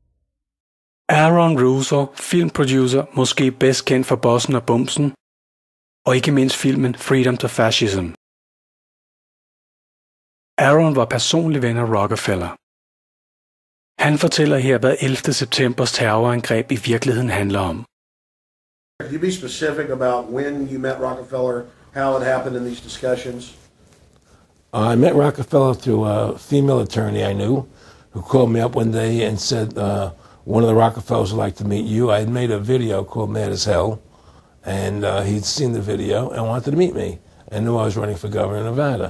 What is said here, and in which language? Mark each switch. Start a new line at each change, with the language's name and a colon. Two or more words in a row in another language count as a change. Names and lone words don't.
Danish: Aaron Russo, filmproducer, måske bedst kendt for Bossen og Bumsen, og ikke mindst filmen Freedom to Fascism. Aaron var personlig ven af Rockefeller. Han fortæller her, hvad 11. septembers terrorangreb i virkeligheden handler om.
English: Could you be specific about when you met Rockefeller, how it happened in these discussions? I met Rockefeller through a female attorney I knew who called me up one day and said, one of the Rockefellers would like to meet you. I had made a video called Mad as Hell, and he'd seen the video and wanted to meet me and knew I was running for governor of Nevada.